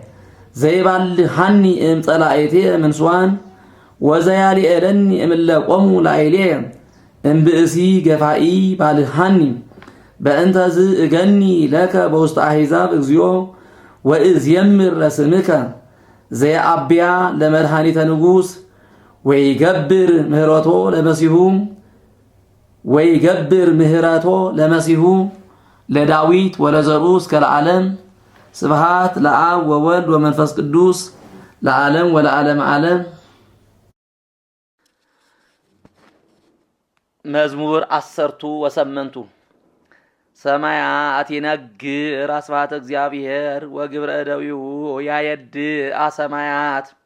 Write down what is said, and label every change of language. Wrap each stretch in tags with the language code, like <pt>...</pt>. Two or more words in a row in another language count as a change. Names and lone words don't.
<gez>ዘይባልሐኒ እምጸላእትየ ምንስዋን ወዘያሊኤለኒ እምለቆሙ ላዕሌየ እምብእሲ ገፋኢ ባልሐኒ በእንተዝ እገኒ ለከ በውስተ አሕዛብ እግዚኦ ወእዝየምር ለስምከ ዘየአብያ ለመድኃኒተ ንጉሥ ወይገብር ምህረቶ ለመሲሁ ለዳዊት ወለዘሩ እስከ ለዓለም ስብሐት ለአብ ወወልድ ወመንፈስ ቅዱስ ለዓለም ወለዓለም ዓለም። መዝሙር 18 ሰማያት ይነግር አስባተ እግዚአብሔር ወግብረ እደዊሁ ያየድ አሰማያት</gez>